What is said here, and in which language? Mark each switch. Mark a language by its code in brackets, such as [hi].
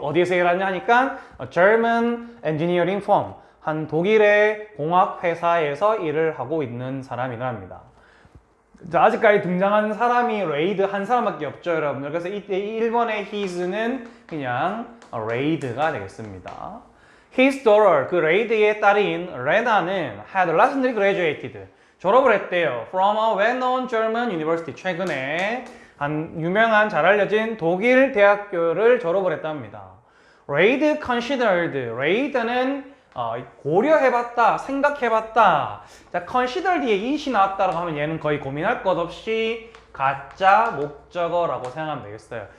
[ko] 어디에서 일하냐 하니까 [en] a German engineering firm. [ko] 한 독일의 공학 회사에서 일을 하고 있는 사람이랍니다. 자, 아직까지 등장한 사람이 레이드 한 사람밖에 없죠, 여러분들. 그래서 이때 1번의 his는 그냥 레이드가 되겠습니다. [en] His daughter, [ko] 그 레이드의 딸인 레나는 [en] had recently graduated. [ko] 졸업을 했대요. [en] From a well-known German university. [ko] 최근에 한 유명한 잘 알려진 독일 대학교를 졸업을 했답니다. [en] Reid considered. [ko] Reid는 고려해봤다, 생각해봤다. 자, consider 뒤에 it이 나왔다라고 하면 얘는 거의 고민할 것 없이 가짜 목적어라고 생각하면 되겠어요.